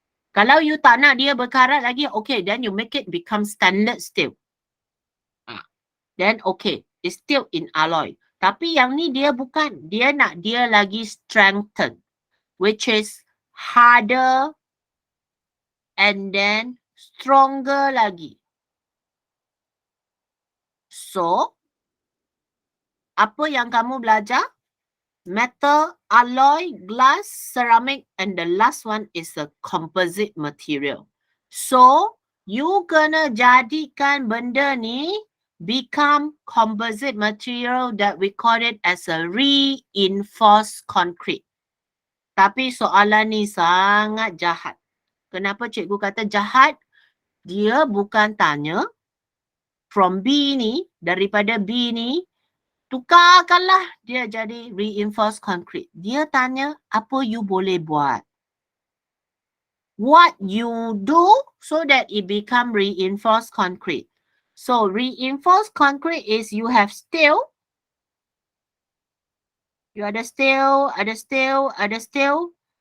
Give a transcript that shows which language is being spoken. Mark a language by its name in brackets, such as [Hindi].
[Malay] Kalau you tak nak dia berkarat lagi, [English] okay, then you make it become standard steel. Then okay, it's still in alloy. [Malay] Tapi yang ni dia bukan. Dia nak dia lagi [English] strengthen. Which is harder and then stronger lagi. [Malay] So, apa yang kamu belajar? [English] Metal, alloy, glass, ceramic, and the last one is a composite material. So, you [Malay] kena jadikan benda ni [English] become composite material that we call it as a reinforced concrete. [Malay] Tapi soalan ni sangat jahat. Kenapa cikgu kata jahat? Dia bukan tanya from B ni, daripada B ni, tukarkanlah dia jadi reinforced concrete. Dia tanya apa you boleh buat. [English] What you do so that it become reinforced concrete. So reinforced concrete is you have steel. You ada steel, ada steel, ada steel.